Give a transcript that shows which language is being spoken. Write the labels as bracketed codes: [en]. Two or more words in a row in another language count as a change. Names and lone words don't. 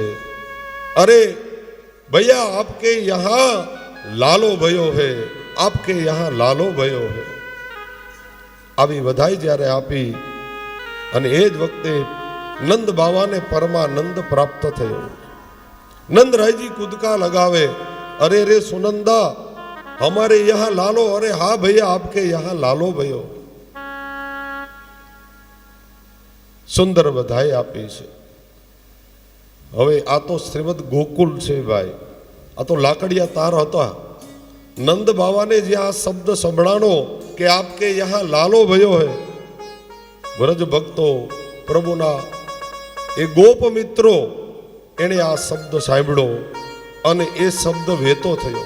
[hi] अरे भैया, आपके यहां लालो भयो हे, आपके यहां लालो भयो हे. [gu] આવી વધાઈ જ્યારે આપી, અને એ જ વખતે નંદ બાવાને પરમાનંદ પ્રાપ્ત થયો. નંદરાયજી કૂદકા લગાવે, અરે રે સુનંદા, [hi] हमारे यहाँ लालो. अरे हाँ भैया, आपके यहाँ लालो भयो. [gu] સુંદર વધાઈ આપી છે. હવે આ તો શ્રીમદ ગોકુલ છે ભાઈ, આ તો લાકડિયા તાર હતા. નંદ બાવાને જ્યાં આ શબ્દ સંભળાણો કે [hi] आपके यहां लालो भयो हे, [gu] વ્રજ ભક્તો, પ્રભુના એ ગોપ મિત્રો, એણે આ શબ્દ સાંભળ્યો અને એ શબ્દ વહેતો થયો.